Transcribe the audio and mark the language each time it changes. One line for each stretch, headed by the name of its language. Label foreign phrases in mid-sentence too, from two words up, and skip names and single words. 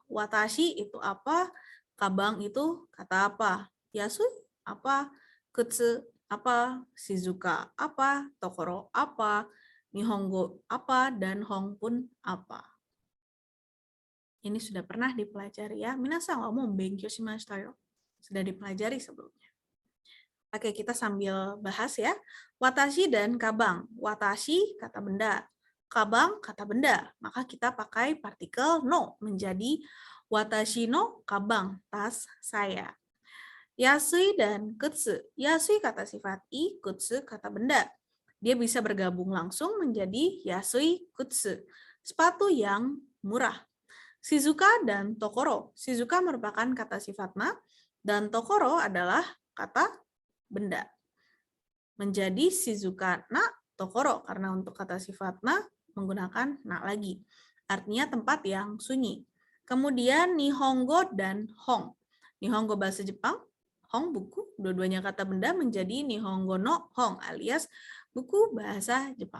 Indonesian: Watashi itu apa, kabang itu kata apa. Yasui apa, kutsu apa, shizuka apa, tokoro apa, nihongo apa, dan hong pun apa. Ini sudah pernah dipelajari ya.
Japanese: 皆さんはもう勉強しましたよ.
Indonesian: Sudah dipelajari sebelumnya. Oke, kita sambil bahas ya. Watashi dan kabang. Watashi kata benda. Kabang kata benda. Maka kita pakai partikel no menjadi
Japanese: 私の鞄,
Indonesian: tas saya. Yasui dan kutsu. Yasui kata sifat i, kutsu kata benda. Dia bisa bergabung langsung menjadi
Japanese: 安い靴.
Indonesian: Sepatu yang murah. Shizuka dan tokoro. Shizuka merupakan kata sifat na dan tokoro adalah kata benda. Menjadi
Japanese: 静かな所
Indonesian: karena untuk kata sifat na menggunakan na lagi. Artinya tempat yang sunyi. Kemudian nihongo dan hong. Nihongo bahasa Jepang, hong buku, dua-duanya kata benda menjadi
Japanese: 日本語の本
Indonesian: alias buku bahasa Jepang.